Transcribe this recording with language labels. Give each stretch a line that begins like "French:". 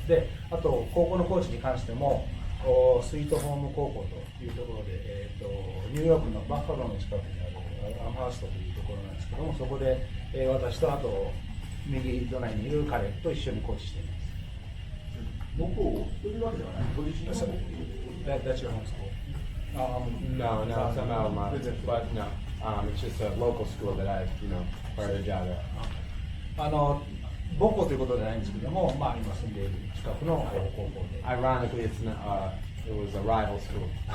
Japanese: で、あと高校のコーチに関しても、スイートホーム高校というところで、ニューヨークのバッファローの近くにあるアムハーストというところなんですけども、そこで、私とあと右隣にいる彼と一緒にコーチしています。母校というわけではない。ご自身の母校。
English: That's your home school? No, it's not alma mater, but no, it's just a local school that I, part of the job at.
Japanese: 母校ということではないんですけども、今住んでいる近くの高校で。
English: Ironically, it was a rival school.